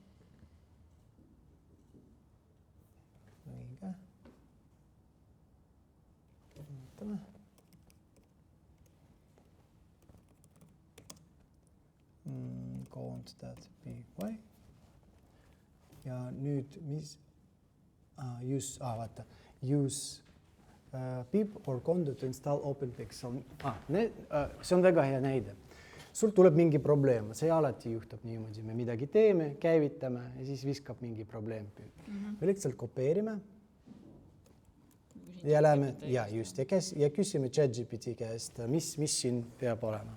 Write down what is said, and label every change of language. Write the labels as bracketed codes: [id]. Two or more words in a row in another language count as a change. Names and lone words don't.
[et] Õige. Vaatame. Cound.py. Ja nüüd, mis [en] use pip or condo to install OpenPixel. [et] See on väga hea näide. Sul tuleb mingi probleem, see alati juhtub niimoodi, me midagi teeme, käivitame ja siis viskab mingi probleem. Me lihtsalt kopeerime ja lähme ja küsime ChatGPT käest, mis siin peab olema.